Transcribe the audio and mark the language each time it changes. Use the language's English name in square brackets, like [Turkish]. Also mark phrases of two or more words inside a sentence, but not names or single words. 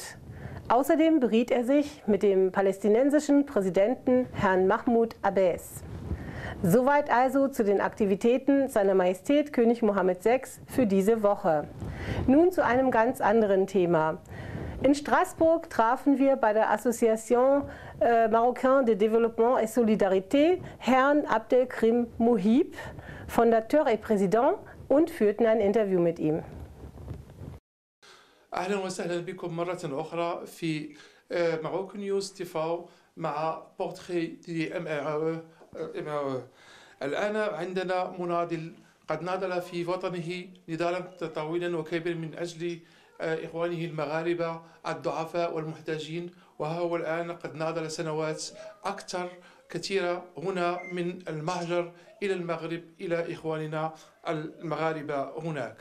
[German] Außerdem beriet er sich mit dem palästinensischen Präsidenten Herrn Mahmoud Abbas. Soweit also zu den Aktivitäten seiner Majestät König Mohammed VI. Für diese Woche. Nun zu einem ganz anderen Thema. In Straßburg trafen wir bei der Association Marocaine de Développement et Solidarité Herrn Abdelkrim Mohib, [French] Fondateur et Président, [German] und führten ein Interview mit ihm. [Arabic] أهلا وسهلا بكم مرة أخرى في ماروكو نيوز تيفاو مع بورتري دي MRE. الآن عندنا مناضل قد ناضل في وطنه نضالا طويلا وكبيرا من أجل إخوانه المغاربة الضعفاء والمحتاجين، وها هو الآن قد ناضل سنوات أكثر كثيرة هنا من المهجر إلى المغرب إلى إخواننا المغاربة هناك.